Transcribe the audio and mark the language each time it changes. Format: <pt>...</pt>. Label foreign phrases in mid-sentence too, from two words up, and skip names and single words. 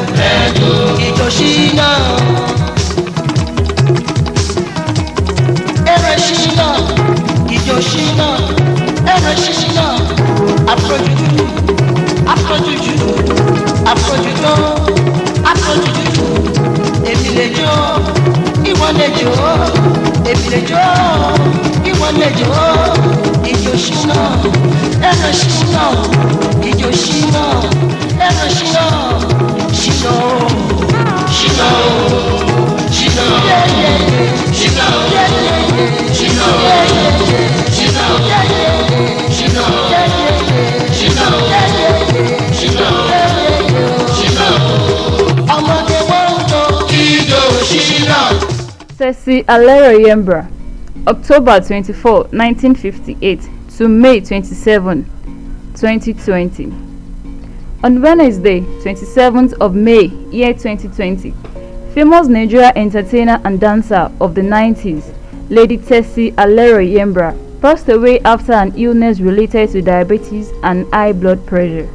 <yo>Ẹjọ́. Ijo Shina. Shina, Ijo Shina, Shina, Afro Juju, Afro Juju, Afro Juju, Afro Juju. Èmi lè jó, ìwọ lè jó, èmi lè jó, ìwọ lè jó. Ijo Shina, Shina, Ijo Shina, Shina, Shina, Shina, Shina, Shina.</yo> <en>Tessy-Alero Yembra, October 24, 1958 to May 27, 2020. On Wednesday, 27th of May, year 2020, famous Nigerian entertainer and dancer of the 90s, Lady Tessy-Alero Yembra, passed away after an illness related to diabetes and high blood pressure.</en>